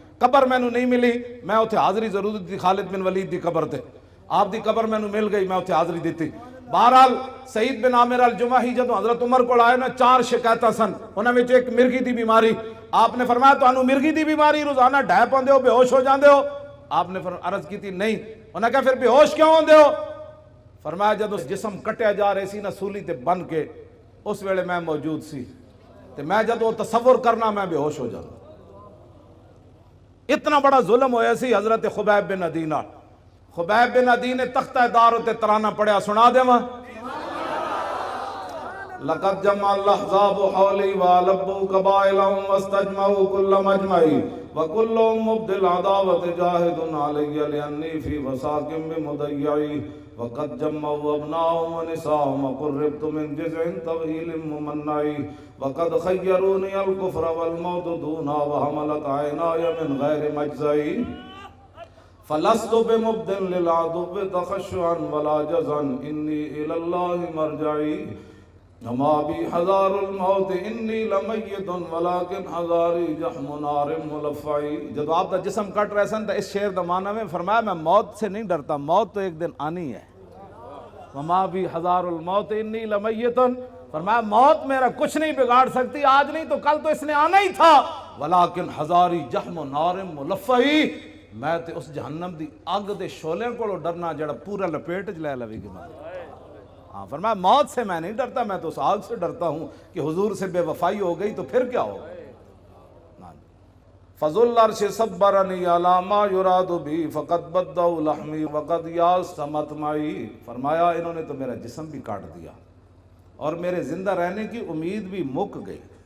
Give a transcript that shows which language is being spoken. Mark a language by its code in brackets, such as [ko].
[pa] قبر میں نو نہیں ملی, میں اتھے حاضری ضرور دی خالد بن ولید دی قبر تے, آپ دی قبر میں نو مل گئی, میں اتھے حاضری دیتی. بہرحال سعید بن عامر الجمحی جدو حضرت عمر کو آئے نا 4 شکایتاں سن, انہاں وچ ایک مرگی دی بیماری. آپ نے فرمایا تو انہوں مرگی دی بیماری روزانہ ڈھائے پاندے ہو, بے ہوش ہو جاندے ہو؟ آپ نے عرض کی تھی نہیں. انہوں نے کہا پھر بے ہوش کیوں ہوندے ہو؟ فرمایا جدو جسم کٹیا جا رہے سی نا سولی تے بن کے, اس ویلے میں موجود سی, تے میں جدو تصور کرنا میں بے ہوش ہو جانا. اتنا بڑا ظلم ہویا سی حضرت خبیب بن عدی نال. خبیب بن عدی نے تختہ دار تے ترانہ پڑھیا, سنا دے ماں. [ar] لقد جمع الاحزاب حولی والبوا قبائلهم واستجمعوا كل مجمعی وكلهم مبدل عداوت جاہد علی لانی فی وساق بمضیعی وقد جمعوا ابناهم ونساهم وقربت من جزع طويل ممنعي وقد خيروني الكفر والموت دونا وحملت عيناي من غير مجزعي فلست بمبدل للعدو تخشعا ولا جزعا إني إلى الله مرجعي وما بي حذار الموت إني لمیت ولكن حذاري جحم نار ملفعی. [pa] جب آپ دا جسم کٹ رہے سن تو اس شعر دا معنی میں فرمایا [ur] میں موت سے نہیں ڈرتا، موت تو ایک دن آنی ہے. [ar] وما بی حذار الموت انی لمیت، [ur] فرمایا موت میرا کچھ نہیں بگاڑ سکتی، آج نہیں تو کل تو اس نے آنا ہی تھا. [ar] ولیکن حذاری جحم نار ملفعی، [pa] میں تے اس جہنم دی اگ دے شولے کو ڈرنا جڑا پورا لپیٹ چ لے لوی گی. [ur] ہاں فرمایا موت سے میں نہیں ڈرتا، میں تو اس آگ سے ڈرتا ہوں کہ حضور سے بے وفائی ہو گئی تو پھر کیا ہوگا. [ar] فضل العرش صبرنی علی ما یراد بی فقد بدوا لحمی وقد یاس مطمعی. [ur] فرمایا انہوں نے تو میرا جسم بھی کاٹ دیا اور میرے زندہ رہنے کی امید بھی مک گئی.